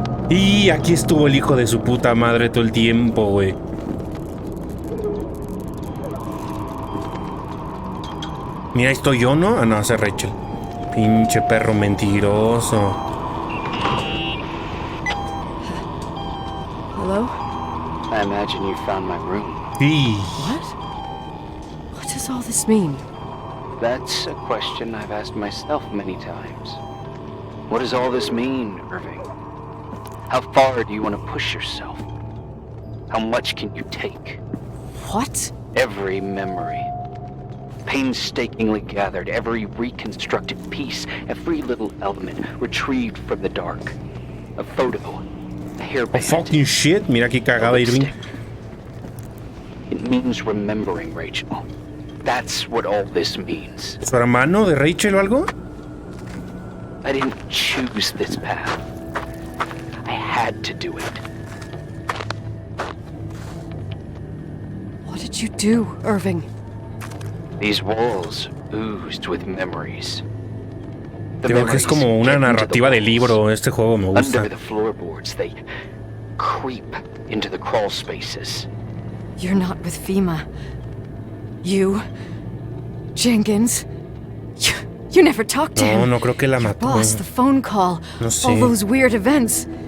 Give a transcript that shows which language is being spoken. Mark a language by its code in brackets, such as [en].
[es] Y aquí estuvo el hijo de su puta madre todo el tiempo, güey. Mira, estoy yo, ¿no? Ah, no, ese es Rachel. Pinche perro mentiroso. [en] Hello? I imagine you found my room. [es] Sí. [en] What? What does all this mean? That's a question I've asked myself many times. What does all this mean, Irving? How far do you want to push yourself? How much can you take? What? Every memory. Painstakingly gathered, every reconstructed piece, every little element retrieved from the dark. A photo, a hairband. Oh, fucking shit. [es] Mira qué cagada, Irving. [en] It means remembering, Rachel. That's what all this means. [es] ¿Su hermano de Rachel o algo? [en] I didn't choose this path. I had to do it. What did you do, Irving? These walls oozed with memories. [es] Digo que es como una narrativa de libro. Este juego me gusta. [en] Under the floorboards, they creep into the crawl spaces. You're not with FEMA. You, Jenkins, you never talked to him. [es] No creo que la mató. [en] Boss, the phone call, [es] No sé. [en] all those weird events.